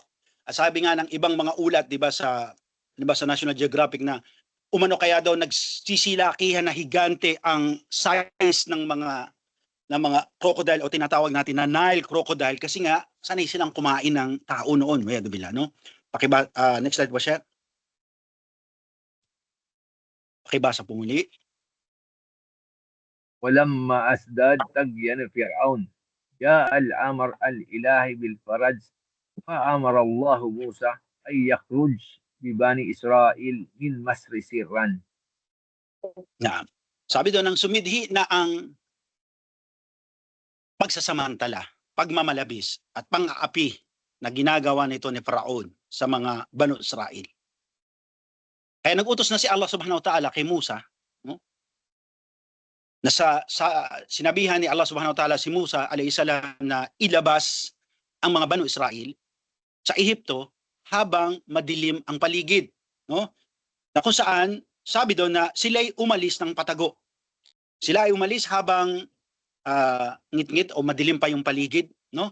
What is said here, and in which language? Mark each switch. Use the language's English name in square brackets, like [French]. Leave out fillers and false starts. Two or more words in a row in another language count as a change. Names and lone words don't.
[Filipino] Sabi nga ng ibang mga ulat, 'di ba sa National Geographic na umano kaya daw nagsisilakihan na higante ang size ng mga crocodile o tinatawag natin na Nile crocodile kasi nga sanay silang kumain ng tao noon. Waliyadzubillah, no? [English] Next slide [Filipino] po siya. Pakibasa po muli. [Arabic] ولما أزداد طغيان فرعون جاء الأمر الإلهي بالفرج فأمر الله موسى أن يخرج ببني إسرائيل من مصر سرا. [Filipino] Na, sabi doon nang sumidhi na ang pagsasamantala, pagmamalabis at pang-aapi na ginagawa nito ni Faraon sa mga Banu Israel. Kaya nag-utos na si Allah [Arabic] سبحانه وتعالى [Filipino] kay Musa, no? Na sinabihan ni Allah [Arabic] سبحانه وتعالى [Filipino] si Musa [Arabic] عليه السلام [Filipino] na ilabas ang mga Banu Israel sa Ehipto habang madilim ang paligid, no? Na kung saan sabi doon na sila'y umalis ng patago. Sila ay umalis habang ngit-ngit o madilim pa yung paligid, no?